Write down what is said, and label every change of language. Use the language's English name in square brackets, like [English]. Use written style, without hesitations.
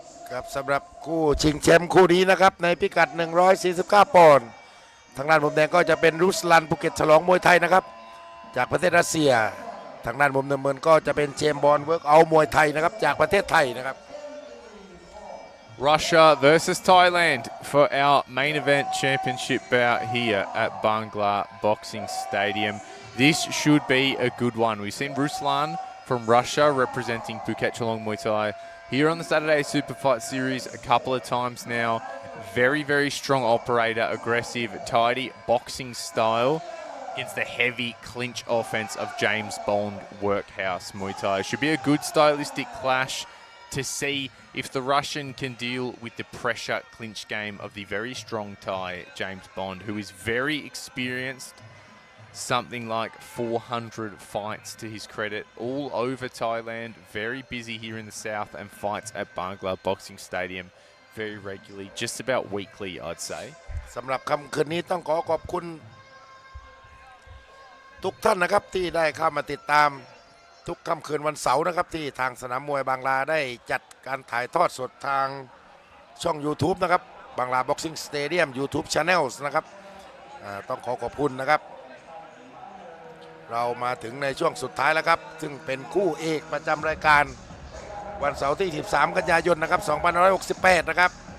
[Thai] ครับสำหรับคู่ชิงแชมป์คู่นี้นะครับในพิกัด 149 ปอนด์ทางด้านมุมแดงก็จะเป็นรุสลันภูเก็ตฉลองมวยไทยนะครับจากประเทศรัสเซียทางด้านมุมน้ำเงินก็จะเป็นเจมส์บอลเวิร์กเอาท์มวยไทยนะครับจากประเทศไทยนะครับ [English] Russia versus Thailand for our main event championship bout here at Bangla Boxing Stadium. This should be a good one. We've seen Ruslan from Russia representing Phuket Chalong Muay Thai here on the Saturday Superfight Series a couple of times now. Very, very strong operator, aggressive, tidy boxing style against the heavy clinch offense of James Bond Workhouse Muay Thai. Should be a good stylistic clash to see if the Russian can deal with the pressure clinch game of the very strong Thai, James Bond, who is very experienced. Something like 400 fights to his credit, all over Thailand, very busy here in the south and fights at Bangla Boxing Stadium very regularly, just about weekly, I'd say. [Thai] สำหรับค่ำคืนนี้ต้องขอขอบคุณทุกท่านนะครับที่ได้เข้ามาติดตามทุกค่ำคืนวันเสาร์นะครับที่ทางสนามมวยบางลาได้จัดการถ่ายทอดสดทางช่อง YouTube นะครับบางลา Boxing Stadium YouTube Channels นะครับต้องขอบคุณนะครับเรามาถึงในช่วงสุดท้ายแล้วครับซึ่งเป็นคู่เอกประจำรายการวันเสาร์ที่ 13 กันยายนนะครับ2568นะครับ